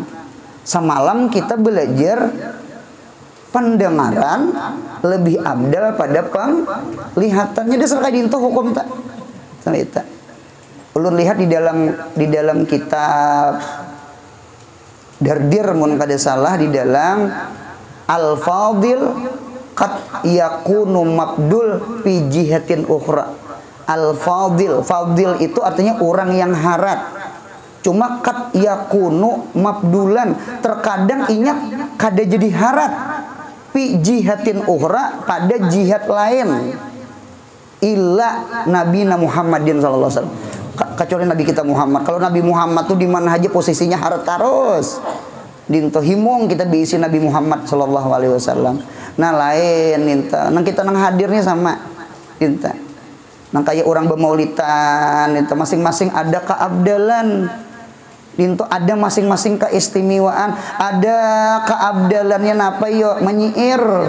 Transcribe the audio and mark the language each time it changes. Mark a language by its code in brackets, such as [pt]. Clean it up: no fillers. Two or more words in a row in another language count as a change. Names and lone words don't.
[bjn] Semalam kita belajar pendengaran lebih abdal pada penglihatannya. Dasar kayak itu hukum tak? Sama itu. Ulun lihat di dalam kitab Dardir mun kada salah di dalam Al-Fadil [ar] qad yakunu mabdul fi jihatin ukhra. [bjn] Al-Fadil, Fadil itu artinya orang yang harat. Cuma [ar] kat yakunu mabdulan, [bjn] terkadang inya kada jadi harat [ar] fi jihatin ukhra, [bjn] pada jihad lain, [ar] illa Nabi Muhammadin sallallahu alaihi wasallam, [bjn] kecuali Nabi kita Muhammad. Kalau Nabi Muhammad tuh di mana aja posisinya harat terus. Dinto himung kita diisi Nabi Muhammad [ar] sallallahu alaihi wasallam. [bjn] Nah lain ninta, nang kita nang hadirnya sama ninta. Nang kayak orang bermaulitan, ninta masing-masing ada keabdalan. Dinto ada masing-masing keistimewaan, ada keabdalannya napa yo menyiir.